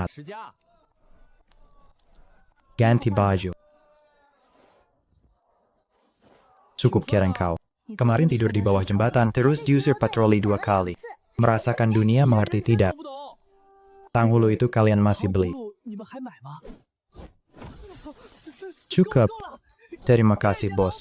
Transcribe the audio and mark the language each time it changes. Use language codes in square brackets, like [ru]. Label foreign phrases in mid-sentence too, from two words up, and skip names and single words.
[zh] 持家。 [id] Ganti baju. Cukup keren kau. Kemarin tidur di bawah jembatan, terus diusir patroli 2 kali. Merasakan dunia, mengerti tidak? [zh] 不懂。 [id] Tanghulu itu kalian masih beli. [zh] 不，你们还买吗？ [id] Cukup. Terima kasih, bos.